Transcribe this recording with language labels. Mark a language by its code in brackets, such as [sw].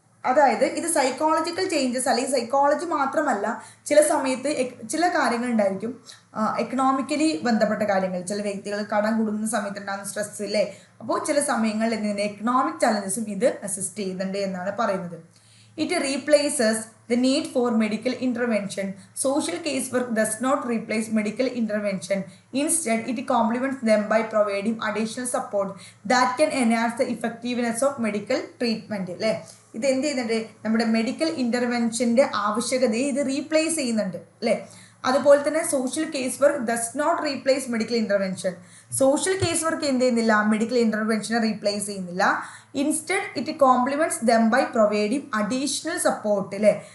[ml] അതായത് ഇത് psychological changes അല്ലെങ്കിൽ സൈക്കോളജി മാത്രമല്ല, ചില സമയത്ത് ചില കാര്യങ്ങൾ ഉണ്ടായിരിക്കും എക്കണോമിക്കലി ബന്ധപ്പെട്ട കാര്യങ്ങൾ. ചില വ്യക്തികൾ കടം കൂടുന്ന സമയത്ത് ഉണ്ടാകുന്ന സ്ട്രെസ് അല്ലേ, അപ്പോൾ ചില സമയങ്ങളിൽ എന്തിന് എക്കണോമിക് ചലഞ്ചസും ഇത് അസിസ്റ്റ് ചെയ്യുന്നുണ്ട് എന്നാണ് പറയുന്നത്. [en] It replaces the need for medical intervention. Social casework does not replace medical intervention. Instead, it complements them by providing additional support that can enhance the effectiveness of medical treatment. [ml] അല്ലേ, ഇത് എന്ത് ചെയ്യുന്നുണ്ട്, നമ്മുടെ medical ഇൻ്റർവെൻഷൻ്റെ ആവശ്യകതയെ ഇത് replace ചെയ്യുന്നുണ്ട് അല്ലേ. അതുപോലെ തന്നെ [en] Social case work does not replace medical intervention. [ml] Social case work എന്ത് ചെയ്യുന്നില്ല, മെഡിക്കൽ ഇൻ്റർവെൻഷനെ റീപ്ലേസ് ചെയ്യുന്നില്ല. [en] instead it complements them by providing additional support [ml] അല്ലേ.